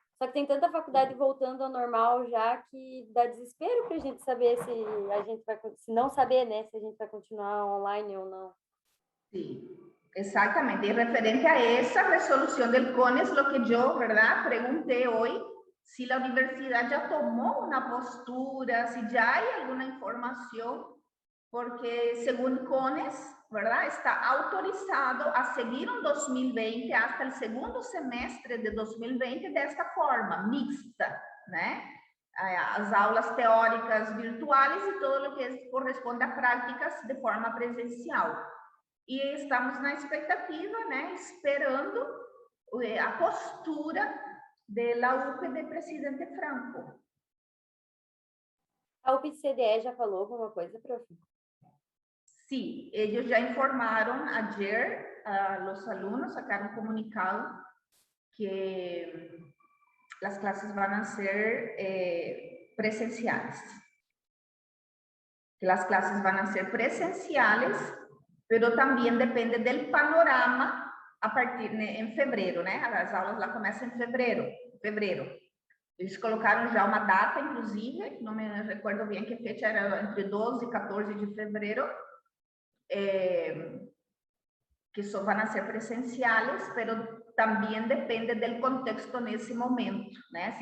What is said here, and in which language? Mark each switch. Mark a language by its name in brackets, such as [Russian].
[Portuguese] Só que tem tanta faculdade voltando ao normal já que dá desespero para a gente saber se a gente vai, se não saber, né, se a gente vai continuar online ou não. [Spanish] Sí, exactamente. Y referente a esa resolución del CONES, lo que yo, ¿verdad? Pregunté hoy, si la universidad ya tomó una postura, si ya hay alguna información, porque según CONES, ¿verdad? Está autorizado a seguir un 2020 hasta el segundo semestre de 2020 de esta forma, mixta, ¿no? [Portuguese] As aulas [Spanish] teóricas virtuales y todo lo que corresponde a prácticas de forma presencial. [Portuguese] E estamos na expectativa, né, esperando a postura da UPE de Presidente Franco. A UPCDE já falou alguma coisa, prof? [Spanish] Sí, ellos ya informaron ayer a los alumnos, sacaron un comunicado que las clases van a ser presenciales. Que las clases van a ser presenciales, pero también depende del panorama a partir [Portuguese] em fevereiro, né? As aulas lá começam em fevereiro. Eles colocaram já uma data, inclusive, não me recordo bem que fecha, era entre 12 e 14 de fevereiro, que só vão ser [Spanish] presenciales, pero también depende del contexto [Portuguese] nesse momento, né?